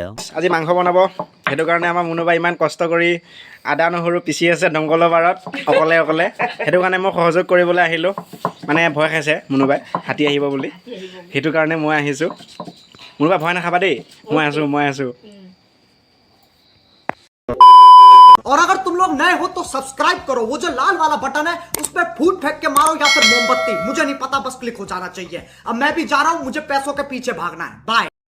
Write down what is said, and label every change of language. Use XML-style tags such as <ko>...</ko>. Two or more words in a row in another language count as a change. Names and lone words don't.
<as>আজি মাংস বনাব সেইটো কাৰণে আমাৰ মুনুবাই ইমান কষ্ট কৰি আদা নহৰু পিচি আছে দংকলৰ বাৰত অকলে সেইটো কাৰণে মই সহযোগ কৰিবলৈ আহিলোঁ মানে ভয় খাইছে মুনুবাই হাতী আহিব বুলি সেইটো কাৰণে মই আহিছোঁ মুনুবাই ভয় নাখাবা দেই মই আছোঁ</as> <hi>और अगर तुम लोग नए हो तो सब्सक्राइब करो वो जो लाल वाला बटन है उस पर फूट फेंक के मारो या फिर मोमबत्ती मुझे नहीं पता बस क्लिक हो जाना चाहिए अब मैं भी जा रहा हूं मुझे पैसों के पीछे भागना है बाय</hi>